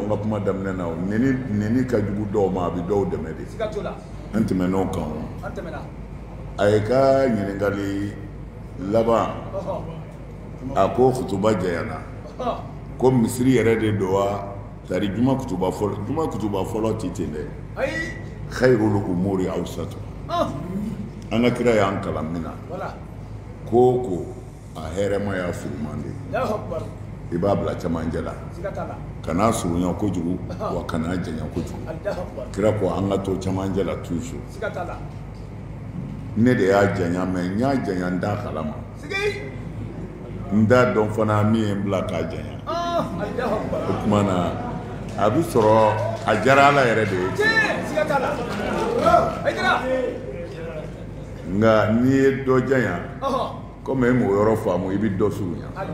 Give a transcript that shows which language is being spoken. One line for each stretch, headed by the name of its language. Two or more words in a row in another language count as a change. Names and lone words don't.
Bambara: n ka kuma daminɛ na nɛni ka jugu dɔw ma a bɛ dɔw dɛmɛ de an tɛmɛn'o kan a ye ka ɲininkali laban a ko kutuba jɛyana ko misiri yɛrɛ de don wa tari juma kutuba fɔlɔ ti ten dɛ
Arabic: خير الأمور أوسطها
Bambara: an ka kira y'an kalan min na ko a hɛrɛmaya furuman de i b'a bila cɛmancɛ la kana surunya kojugu wa kana janya kojugu kira ko an ka to cɛmancɛ la toujours ne de y'a janya mɛ n y'a janya n t'a kalama n t'a dɔn fana min ye n bila k'a janya o tuma na a bɛ sɔrɔ a diyara Ala yɛrɛ de ye nka n'i ye dɔ janya komi e m'o yɔrɔ faamu i bɛ dɔ surunya